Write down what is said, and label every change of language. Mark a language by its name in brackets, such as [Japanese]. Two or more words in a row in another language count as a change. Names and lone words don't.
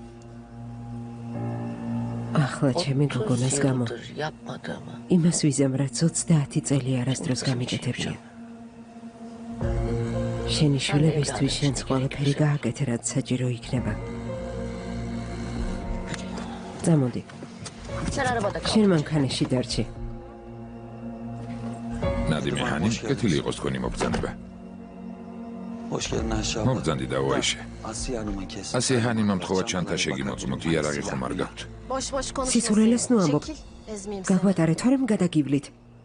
[Georgian] ახლა ჩემი გოგონას გამო [Turkish] Yapmadı mı? [Georgian] იმას ვიზამ, რაც 30 წელი არასდროს გამიკეთებია. შენი შვილებისთვის შენს ყველაფერი გააკეთე, რაც საჭირო იქნება. წამოდი, [Turkish] Sen arabada kal. [Georgian] შენ მანქანაში დარჩი. ნადიმე ჰანი, კეთილი იყოს თქვენი მობრძანება. [Turkish] Hoş geldin Ayşe abla. [Georgian] მობრძანდი და ოიშე. [Turkish] Asiye Hanım'ın kesin. [Georgian] ასე ჰანი მომთხოვა ჩანთა შეგიმოწმოთ, იარაღი ხომ არ გაქვთ. [Turkish] Boş boş konuşma. [Georgian] სიცურელეს ნუ ამბობ. [Turkish] Çekil. Ezmeyeyim seni. [Georgian] გაგვატარეთ, თორემ გადაგივლით.